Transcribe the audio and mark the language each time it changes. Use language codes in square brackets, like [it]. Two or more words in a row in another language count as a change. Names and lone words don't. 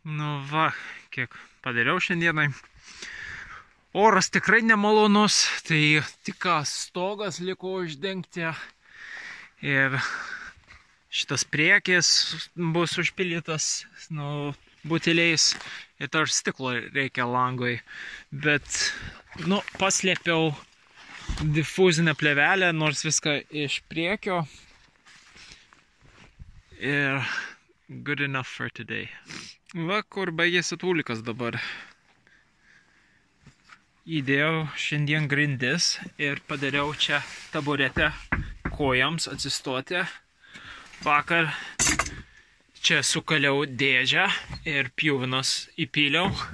[lt] Va, kiek padariau šiandienai. Oras tikrai nemalonus, tai tik stogas liko uždengti ir šitas priekis bus užpildytas buteliais ir dar stiklo reikia langui, bet paslėpiau difuzinę plėvelę, nors viską iš priekio. [en] Ir good enough for today. [lt] Va, kur baigėsi tūlikas dabar. Įdėjau šiandien grindis ir padariau čia taburetę kojams atsistoti. vakar čia sukaliau dėžę ir pjuvenos įpyliau.